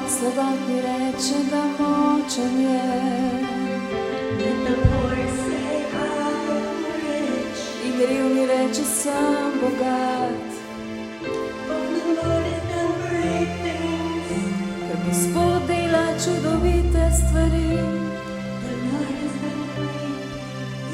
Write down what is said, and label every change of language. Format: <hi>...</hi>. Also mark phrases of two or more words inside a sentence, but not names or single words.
<sl>Slabotni reče, da močen je.</sl> <en>Let the poor say I am rich.</en> <sl>In revni reče, sem bogat.</sl> <en>For the Lord has done great things.</en> <sl>Ker Gospod dela čudovite stvari.</sl> <en>The Lord has done great things.</en>